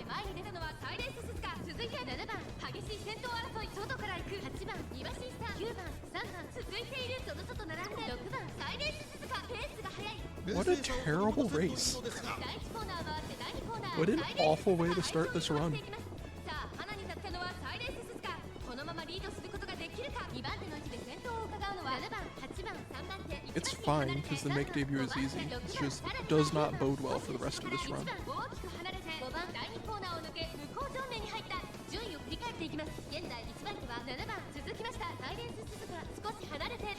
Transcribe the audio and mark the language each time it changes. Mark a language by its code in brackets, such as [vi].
[ja] 前に出たのはサイレンス鈴鹿。続いて7番激しい先頭争い、外から行く8番ニバシースター、9番3番続いているその外並んで6番サイレンス鈴鹿。ペースが速い。 [en] What a terrible race. [ja] 第1コーナー回って第2コーナー。 [en] What an awful way to start this run. [ja] さあ花に立ったのはサイレンス鈴鹿。このままリードすることができるか。 2番手の位置で先頭を伺うのは7番8番3番手。 [en] It's fine because the make debut is easy. It just does not bode well for the rest of this run. [ja] 大きく離れて5番第2コーナーを抜け向こう上面に入った。順位を振り返っていきます。現在1番手は7番続きましたサイレンス鈴鹿。少し離れて